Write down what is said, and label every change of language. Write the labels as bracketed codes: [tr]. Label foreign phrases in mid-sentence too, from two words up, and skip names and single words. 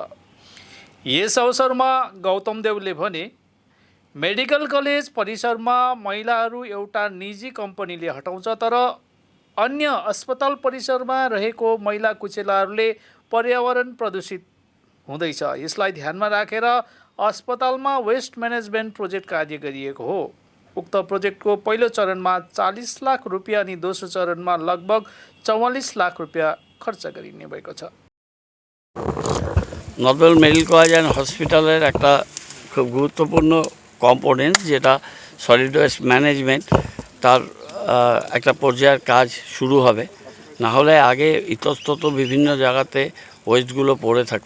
[ne] यस अवसरमा गौतम देवले भने, मेडिकल कलेज परिसरमा मैलाहरू एउटा निजी कम्पनीले हटाउँछ, तर अन्य अस्पताल परिसरमा रहेको मैला कुचेलाहरूले पर्यावरण प्रदूषित हुँदैछ। यसलाई ध्यानमा राखेर अस्पतालमा [en] waste management project [ne] कार्य गरिएको हो। उक्त प्रोजेक्टको पहिलो चरणमा 40 लाख रुपियाँ अनि दोस्रो चरणमा लगभग 44 लाख रुपियाँ खर्च गरिने भएको छ। [bn] নর্থ বেঙ্গল মেডিকেল কলেজ অ্যান্ড হসপিটালের একটা খুব গুরুত্বপূর্ণ কম্পোনেন্ট, যেটা [en] solid waste management, [bn] তার একটা পর্যায়ের কাজ শুরু হবে। না হলে আগে ইতস্তত বিভিন্ন জায়গাতে ওয়েস্টগুলো পড়ে থাকতো।